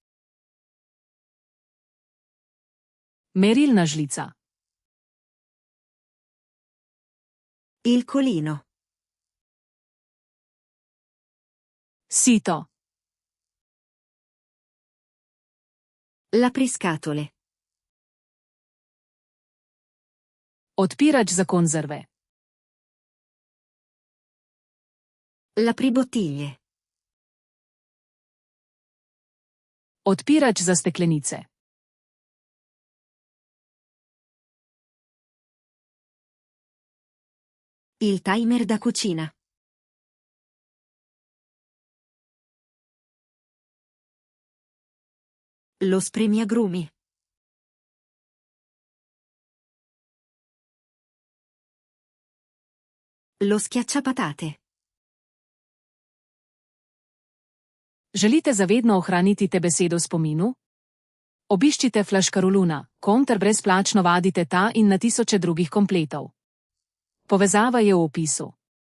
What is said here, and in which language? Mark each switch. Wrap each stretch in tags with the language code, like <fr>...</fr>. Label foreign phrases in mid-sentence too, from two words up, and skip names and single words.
<sl>Merilna žlica.</sl> <it>Il colino.</it> <sl>Sito.</sl> <it>L'apriscatole.</it> <sl>Odpirač za konzerve.</sl> <it>L'apribottiglie.</it> <sl>Odpirač za steklenice.</sl> <it>Il timer da cucina. Lo spremiagrumi. Lo schiacciapatate.</it> <sl>Želite zavedno ohraniti te besedo v spominu? Obiščite Flaškaroluna, ter brezplačno vadite ta in na tisoče drugih kompletov. Povezava je v opisu.</sl>